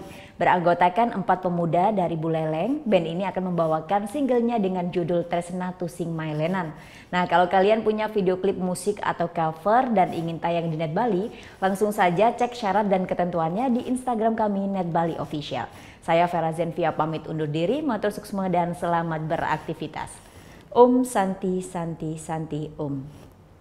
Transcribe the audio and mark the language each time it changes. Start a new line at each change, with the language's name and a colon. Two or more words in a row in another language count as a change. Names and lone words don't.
Indonesian: Beranggotakan 4 pemuda dari Buleleng, band ini akan membawakan singlenya dengan judul Tresna Tusing Mailenan. Nah, kalau kalian punya video klip musik atau cover dan ingin tayang di Net Bali, langsung saja cek syarat dan ketentuannya di Instagram kami Net Bali Official. Saya Vera Zenvia pamit undur diri,
Balinese: matur suksma
Indonesian: dan selamat beraktivitas.
Sanskrit: Om Santi Santi Santi Om.